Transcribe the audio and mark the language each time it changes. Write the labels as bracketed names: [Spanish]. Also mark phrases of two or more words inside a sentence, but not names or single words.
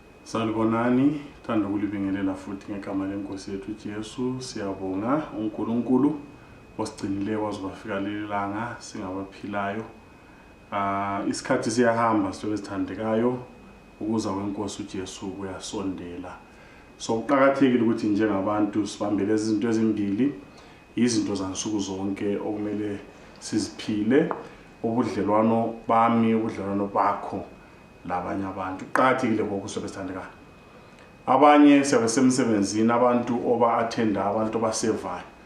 [North Ndebele] Sanibonani, thanda ukulibingelela futhi ngegama lenkosi yethu uJesu. Siyabonga uNkulunkulu osigcinile kwaze kwafika leli langa singabaphilayo. Isikhathi siyahamba sihloko sithandekayo ukuza kwenkosi uJesu kuyasondela. So kuqhakathekile ukuthi njengabantu sibambele izinto ezimbili, izinto zansuku zonke okumele siziphile, ubudlelwano bami, ubudlelwano bakho labanye abantu. Kuqhakathekile ngokusobe sithandekayo. Abanye sebesemsebenzini, abantu oba attenda, abantu basevayo.